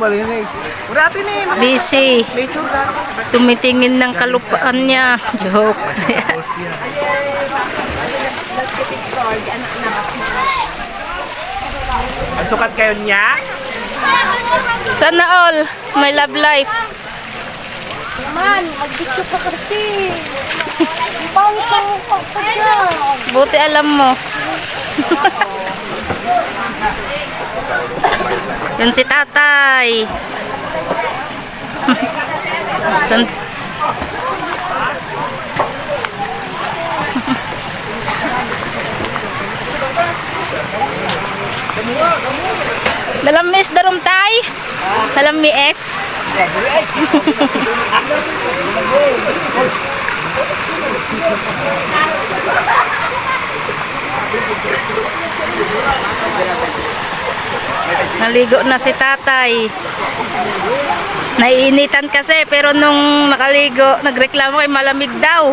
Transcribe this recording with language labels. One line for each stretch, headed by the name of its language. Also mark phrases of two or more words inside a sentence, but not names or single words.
Filipino: Busy. Tumitingin ng kalupaan niya. Joke. Ang sukat kayo niya? Sana all.
English: My love life.
Filipino: Man, mag-picture pa kasi. Pangit ang mukha ko dyan. Buti alam mo. Yun si tatay. Yun. Dalam mis darum tay. Dalam mi es. Naligo na si tatay. Naiinitan kasi pero nung nakaligo, nagreklamo kay malamig daw.